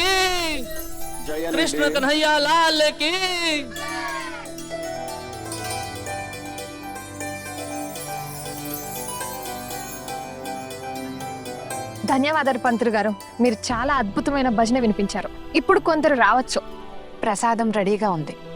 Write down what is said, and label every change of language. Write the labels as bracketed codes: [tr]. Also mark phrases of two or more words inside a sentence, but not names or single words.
[te] జయ कृष्ण అనండి. [hi] कन्हैया लाल की। [te] ధన్యవాదాలు పంతులు గారు, మీరు చాలా అద్భుతమైన భజన వినిపించారు. ఇప్పుడు కొందరు రావచ్చు, ప్రసాదం రెడీగా ఉంది.